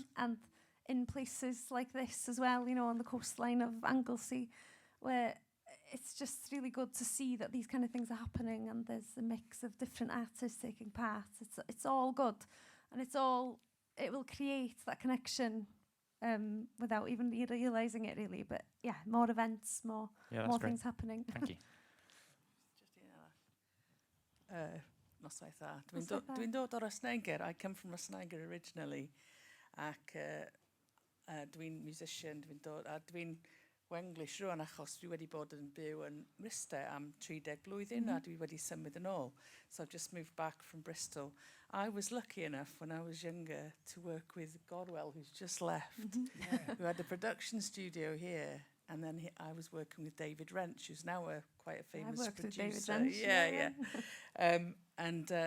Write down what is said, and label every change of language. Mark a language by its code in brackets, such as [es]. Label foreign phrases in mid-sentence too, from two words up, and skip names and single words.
[en] And in places like this as well, on the coastline of Anglesey, where it's just really good to see that these kind of things are happening and there's a mix of different artists taking part. It's all good, and it will create that connection without even realising it really. But yeah, more events, more things happening. Thank you. [cy] Noswaith dda. Dwi'n dod o'r Ysneiger. [en] I come from Ysneiger originally. [cy] Ac dwi'n musician, dwi'n Wenglish rwan achos dwi wedi bod yn byw yn Mryste am 30 blwyddyn a dwi wedi symud yn ôl. [en] So I've just moved back from Bristol. I was lucky enough when I was younger to work with Godwell, who's just left, who had a production studio here. And then I was working with David Wrench, who's now quite a famous producer. With David Wrench. Yeah.